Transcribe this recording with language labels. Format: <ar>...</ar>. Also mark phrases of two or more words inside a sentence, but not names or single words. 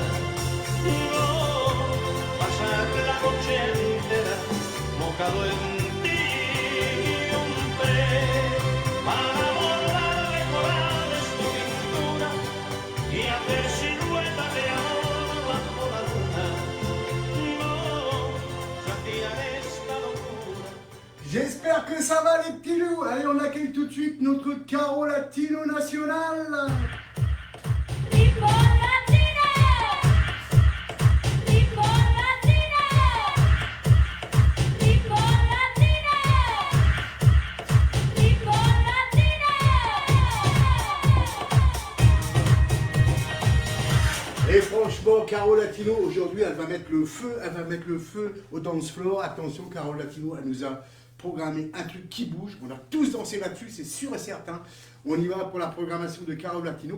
<es>No, pasar la noche entera mojado en ti. Un pez para bordar de corales tu pintura y hacer siluetas de amor bajo la luna. No, saciar esta locura.</es> <fr>J'espère que ça va les petits loups. Allez, on accueille tout de suite notre Caro Latino national.</fr> <es>Ritmo latino, ritmo latino, ritmo latino, ritmo latino.</es> <fr>Et franchement, Caro Latino, aujourd'hui, elle va mettre le feu au</fr> <en>dance floor.</en> <fr>Attention, Caro Latino, elle nous a programmé un truc qui bouge. On a tous dansé là-dessus, c'est sûr et certain. On y va pour la programmation de Caro Latino.</fr>